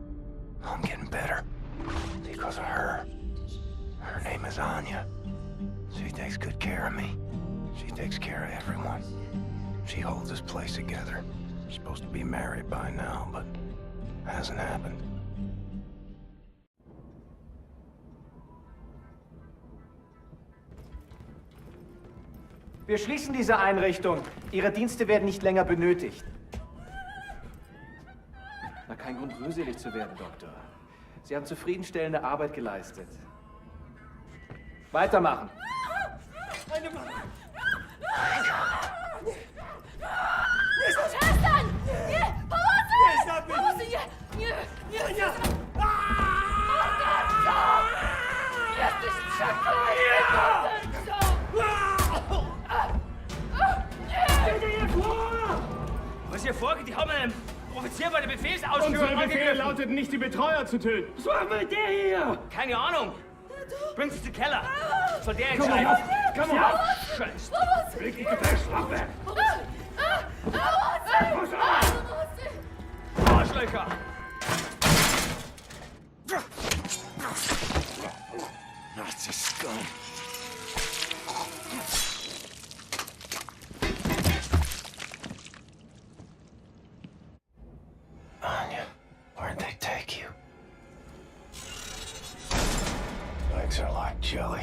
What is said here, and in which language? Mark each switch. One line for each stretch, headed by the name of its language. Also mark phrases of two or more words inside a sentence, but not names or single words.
English: I'm getting better. Because of her. Her name is Anya. She takes good care of me. She takes care of everyone. She holds this place together. Supposed to be married by now, but hasn't happened.
German: Wir schließen diese Einrichtung. Ihre Dienste werden nicht länger benötigt. Na, kein Grund, rührselig zu werden, Doktor. Sie haben zufriedenstellende Arbeit geleistet. Weitermachen.
Polish: Przestań! Nie! Pomocy! Pomocy! Nie! Morderco! Jesteś przeklęty! Morderco!
German: Was hier vorgeht, die haben einen Offizier bei der Befehlsausführung Unsere Befehle lauteten nicht, die Betreuer zu töten. Was machen wir mit der hier? Keine Ahnung. Bringt sie zum Keller. Soll der Komm entscheiden. auf! Komm Ja, auf! Scheiße. Wirklich gefälscht, Wachwerk! Arschlöcher.
English: Nazi scum. Anya, where'd they take you? Legs are like jelly.